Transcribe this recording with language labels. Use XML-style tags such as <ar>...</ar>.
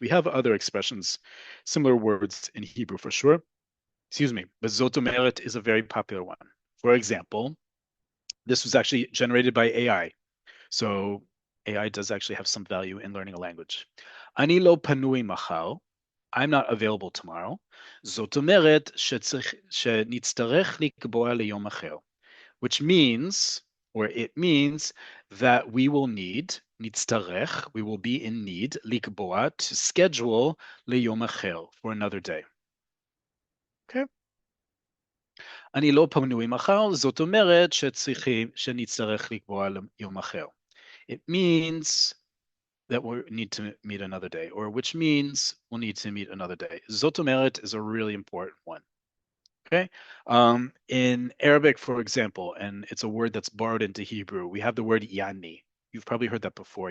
<en>We have other expressions, similar words in Hebrew for sure. Excuse me, but</en> <he>zotomeret</he> <en>is a very popular one. For example, this was actually generated by AI. So AI does actually have some value in learning a language.</en> <he>Ani lo panui machar.</he> <en>I'm not available tomorrow.</en> <he>זאת אומרת שנצטרך לקבוע ליום אחר.</he> <en>Which means, or it means, that we will need,</en> <he>נצטרך,</he> <en>we will be in need,</en> <he>לקבוע,</he> <en>to schedule</en> <he>ליום אחר,</he> <en>for another day. Okay?</en> <he>אני לא פנוי מחר, זאת אומרת שנצטרך לקבוע ליום אחר.</he> <en>It means that we need to meet another day, or which means we'll need to meet another day.</en> <he>זאת אומרת</he> <en>is a really important one. Okay. In Arabic, for example, and it's a word that's borrowed into Hebrew, we have the word yani. You've probably heard that before.</en>